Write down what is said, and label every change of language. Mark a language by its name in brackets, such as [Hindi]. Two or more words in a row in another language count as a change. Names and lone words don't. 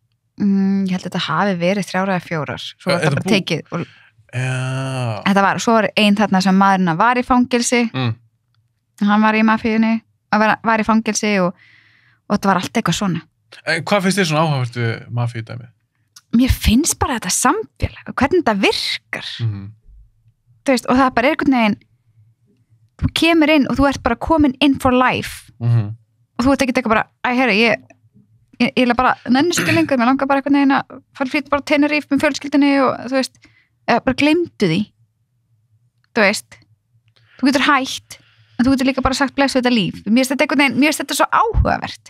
[Icelandic] Ég held að þetta hafi verið 3 eða 4 svo var þetta bara tekið og þetta var, svo var einn þarna sem maðurinn var í fangilsi hann var í mafíunni var í fangilsi og þetta var allt eitthvað svona hvað finnst þér svona áhugavert við mafíudæmi? Mér finnst bara þetta samfélag hvernig þetta virkar þú veist, og það bara er einhvern veginn þú kemur inn og þú ert bara komin [English] in for life [Icelandic] og þú ert ekki bara, ég er bara nennistu lengur, mér langar bara einhvern veginn að fara frýtt bara Tenerife með fjölskyldinni og þú veist, bara gleymdu því þú veist þú getur hætt en þú getur líka bara sagt blessu þetta líf mér finnst þetta svo áhugavert